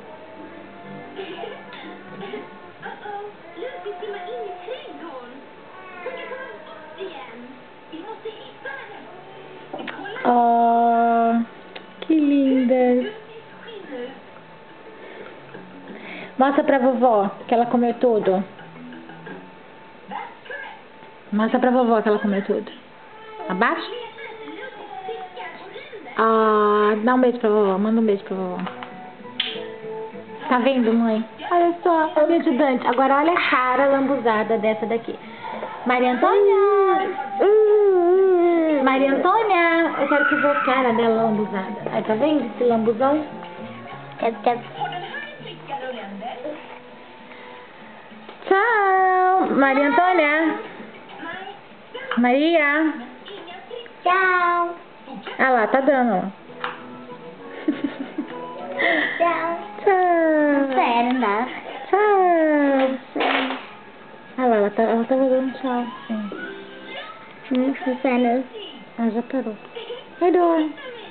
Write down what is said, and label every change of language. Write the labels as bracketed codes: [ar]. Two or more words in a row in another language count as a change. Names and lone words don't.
[sv] Lucy simmar in i trädgården. Hon kan komma bort igen. Vi måste hitta henne. Vi kollar. [pt] Que lindas. [sv] Lucys skinn ut. [pt] Mostra pra vovó que ela comeu tudo. [en] That's correct. [pt] Mostra pra vovó que ela comeu tudo. Abaixa. [sv] Leta efter Lucys fiskar och ränder. [pt] Ah, dá beijo pra vovó. Manda beijo pra vovó. Tá vendo, mãe? Olha só, a minha ajudante. Agora olha a cara lambuzada dessa daqui. Maria Antônia! Maria Antônia! Eu quero que ver a cara dela lambuzada. Aí, tá vendo esse lambuzão? [sv] Och den här är flickar och ränder. [pt] Tchau! Maria Antônia! [sv] Nej, [pt] Maria! [sv] inga fiskar. [pt] Tchau. Ah lá, tá dando, ó. Tchau. Tchau! Sério, dá. Tchau! Ah lá, ela tava dando tchau. Sim. Não, sério. Ela já parou. [sv] Hejdå!